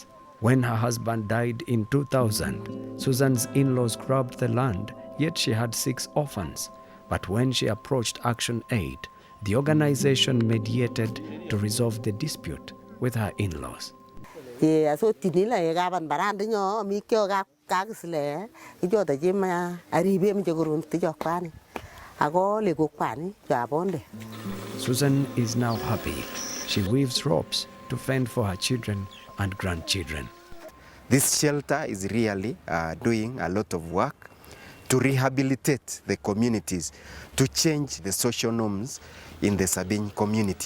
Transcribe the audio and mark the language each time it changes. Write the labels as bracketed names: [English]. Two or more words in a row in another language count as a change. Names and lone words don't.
[English] When her husband died in 2000, Susan's in-laws grabbed the land, yet she had 6 orphans. But when she approached ActionAid, the organization mediated to resolve the dispute with her in-laws. [Bari] So tinila gaban barandinyo mi kyo kagisle ijo da jima aribe mi jogurun tijo kwani ago le go kwani jabonde. [English] Susan is now happy. She weaves ropes to fend for her children and grandchildren. This shelter is really doing a lot of work to rehabilitate the communities, to change the social norms in the Sabine community.